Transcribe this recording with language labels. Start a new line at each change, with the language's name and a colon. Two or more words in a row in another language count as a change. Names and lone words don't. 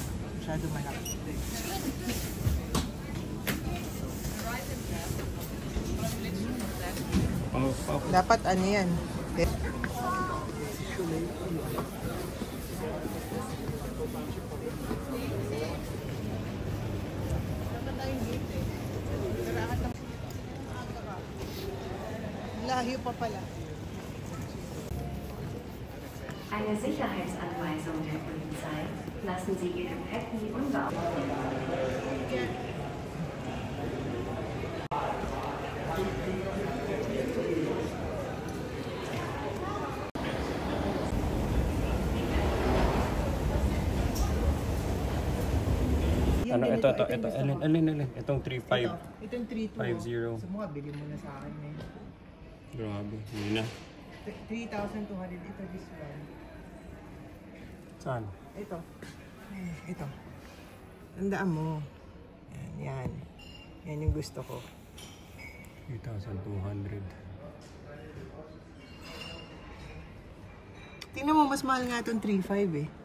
Filipino: Masyado malaki. Dapat ano yan? Layo pa pala.
German: Eine Sicherheitsanweisung der Polizei. Lassen Sie Ihr Gepäck nie unbeachtet.
Filipino: Ano, ito. Alin. Itong 3.5. Itong 3.2. 5.0. Sa mga, bili mo na sa akin na yun. Grabe, yun na. 3,200. Ito,
English: this one.
Filipino: Saan? Ito. Ito. Tandaan mo. Yan. Yan yung gusto ko. 3,200. Tingnan mo, mas mahal nga itong 3.5 eh.